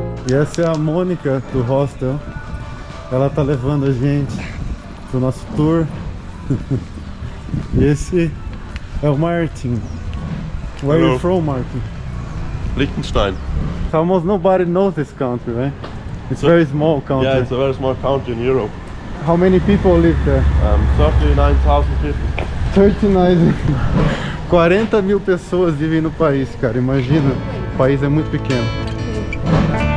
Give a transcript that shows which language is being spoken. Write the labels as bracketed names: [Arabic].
[Portuguese] E essa é a Mônica do hostel. Ela tá levando a gente pro nosso tour. E esse é o Martin. [English] Where are you from, Martin? Liechtenstein. Almost nobody knows this country, right? It's a very small country. Yeah, it's a very small country in Europe. How many people live there? 39,000 people. [Portuguese] 39. 40 mil pessoas vivem no país, cara, imagina. país é muito pequeno.